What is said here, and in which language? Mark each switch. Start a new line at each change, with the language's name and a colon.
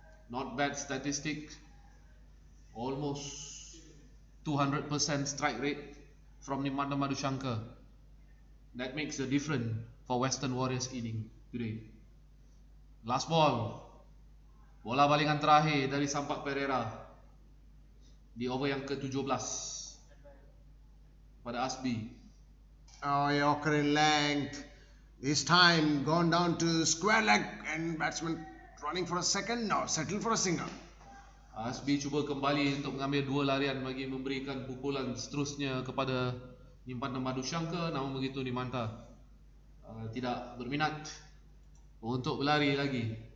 English: Not bad statistic. Almost 200% strike rate from Nimanda Madushanka. That makes a difference for Western Warriors inning today. Last ball.
Malay: Bola balingan terakhir dari Sampath Perera di over yang ke-17 pada Asbi.
English: Oh, Yorker in length. This time gone down to square leg and batsman running for a second. No, settle for a single.
Malay: Asbi cuba kembali untuk mengambil 2 larian bagi memberikan pukulan seterusnya kepada Nimanda Madushanka, namun begitu Nimanda tidak berminat untuk berlari lagi.